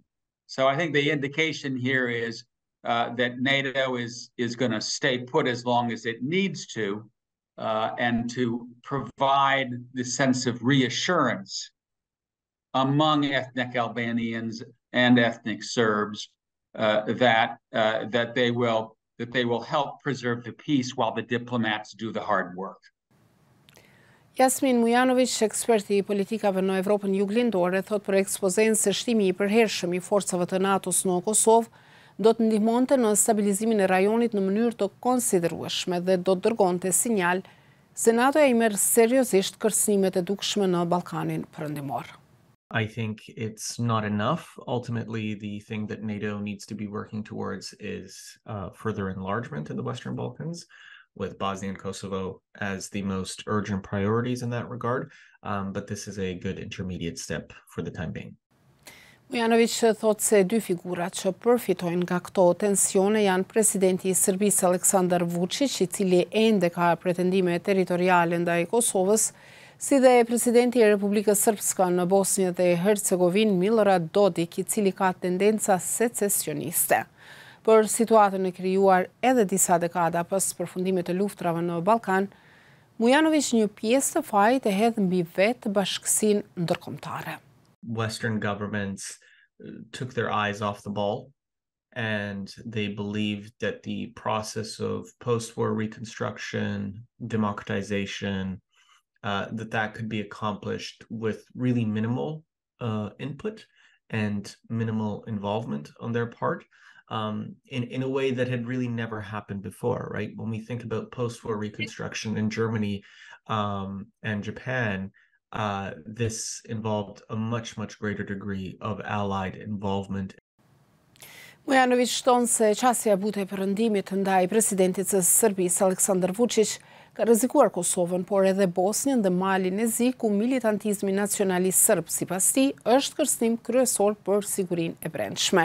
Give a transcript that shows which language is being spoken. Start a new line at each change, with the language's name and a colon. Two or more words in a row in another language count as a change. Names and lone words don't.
English: So I think the indication here is that NATO is going to stay put as long as it needs to, and to provide the sense of reassurance among ethnic Albanians and ethnic Serbs that they will help preserve the peace while the diplomats do the hard work.
Albanian: Jasmin Mujanović, eksperti i politikave në Evropën juglindore, thot për ekspozen se shtimi i përhershëm i forcave të NATO-s në Kosovë do të ndihmonte në stabilizimin e rajonit në mënyrë të konsiderueshme dhe do të dërgonte sinjal se NATO-a i merr seriozisht kërcënimet e dukshme në Ballkanin Perëndimor.
English: I think it's not enough. Ultimately, the thing that NATO needs to be working towards is further enlargement in the Western Balkans, with Bosnia and Kosovo as the most urgent priorities in that regard. But this is a good intermediate step for the time being.
Albanian: Mujanović thot se dy figurat që përfitojnë nga këto tensione janë presidenti i Serbisë Aleksandar Vučić, i cili ende ka pretendime territoriale ndaj Kosovës, si dhe presidenti i Republikës Srpske në Bosnjë dhe Hercegovinë Milorad Dodik, i cili ka tendenca secesioniste. Për situatën e krijuar edhe disa dekada pas përfundimit të luftrave në Ballkan, Mujanović një pjesë të fajit e hedh mbi vetë bashkësinë ndërkombëtare.
English: Western governments took their eyes off the ball, and they believed that the process of post-war reconstruction, democratization, that could be accomplished with really minimal input and minimal involvement on their part, in a way that had really never happened before, right? When we think about post-war reconstruction in Germany and Japan, this involved a much greater degree of allied involvement.
Albanian: Mujanović shton se qasja e butë e perëndimit ndaj presidentit të Serbisë Aleksandar Vučić ka rrezikuar Kosovën, por edhe Bosnjën dhe Malin e Zi, ku militantizmi nacionalist serb sipas tij është kërcënim kryesor për sigurinë e brendshme.